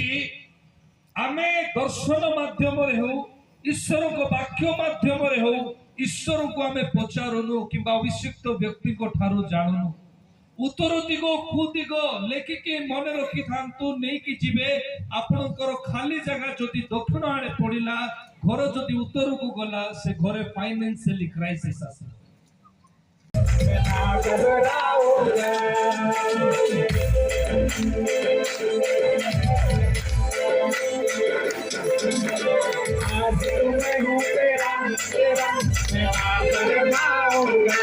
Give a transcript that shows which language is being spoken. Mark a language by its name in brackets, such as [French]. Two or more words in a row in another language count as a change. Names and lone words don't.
[Odia] ଆମେ ଦର୍ଶନ ମାଧ୍ୟମରେ ହଉ, ଈଶ୍ୱରଙ୍କ ବାକ୍ୟ ମାଧ୍ୟମରେ ହଉ, ଈଶ୍ୱରଙ୍କୁ ଆମେ ପଚାରୁନୁ କିମ୍ବା ଅଭିଷିକ୍ତ ବ୍ୟକ୍ତିଙ୍କ ଠାରୁ ଜାଣୁନୁ। ଉତ୍ତର ଦିଗ କୁ ଦିଗ ଲେଖିକି ମନେ ରଖିଥାନ୍ତୁ, ନେଇକି ଯିବେ। ଆପଣଙ୍କର ଖାଲି ଜାଗା ଯଦି ଦକ୍ଷିଣ ଆଡେ ପଡିଲା, ଘର ଯଦି ଉତ୍ତରକୁ ଗଲା, ସେ ଘରେ [English] financially crisis [Odia] ଆସିବ। [Hindi] आज मैं हूँ तेरा तेरा मैं आकर गाऊंगा।